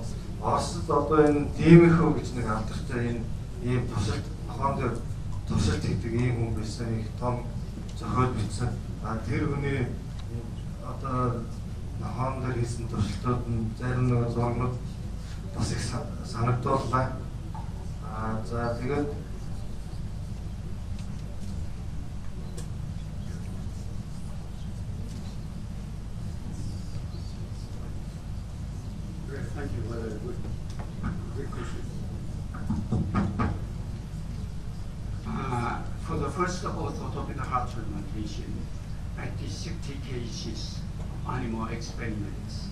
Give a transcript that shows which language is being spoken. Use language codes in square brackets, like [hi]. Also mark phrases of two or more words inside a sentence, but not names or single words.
[mn] Оросд одоо энэ дэмэхүү гэж нэг алдартай энэ ийм туршилт нохоон дээр туршилт хийдэг ийм хүн байсан. Их том зохиол бичсэн. Тэр хүний одоо нохоон дээр хийсэн туршилтууд нь зарим нэг зургууд бас их санагдууллаа. За тэгээд [en] Thank you. Good question. For the first orthotopic heart transplantation, I did 60 cases of animal experiments.